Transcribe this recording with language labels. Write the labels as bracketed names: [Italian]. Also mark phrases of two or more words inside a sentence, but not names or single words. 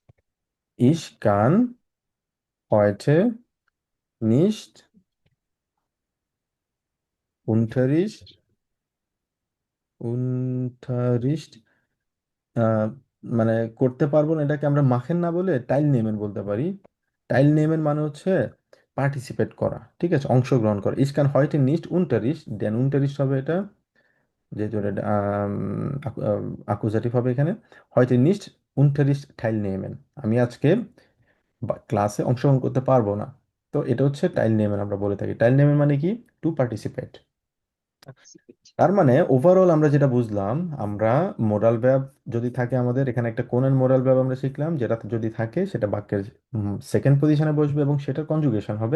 [German] Ich kann heute nicht Unterricht Unterricht [Bangla] আহ, মানে করতে পারবো না, এটাকে আমরা মাখেন না বলে [German] teilnehmen [Bangla] বলতে পারি। [German] teilnehmen [Bangla] মানে হচ্ছে পার্টিসিপেট করা, ঠিক আছে, অংশগ্রহণ করা। [German] Ich kann heute nicht Unterricht, [Bangla] দেন Unterricht হবে এটা, যেহেতু এটা আকুজাটিভ হবে এখানে। [German] heute nicht Unterricht teilnehmen, [Bangla] আমি আজকে ক্লাসে অংশগ্রহণ করতে পারবো না। তো এটা হচ্ছে [German] teilnehmen, [Bangla] আমরা বলে থাকি। [German] teilnehmen [Bangla] মানে কি? [English] to participate. [Bangla] তার মানে ওভারঅল আমরা যেটা বুঝলাম, আমরা [English] moral verb [Bangla] যদি থাকে আমাদের এখানে, একটা কোনের [English] moral verb [Bangla] আমরা শিখলাম, যেটা যদি থাকে সেটা বাক্যের [English] second position [Bangla] বসবে এবং সেটার কনজুগেশন হবে।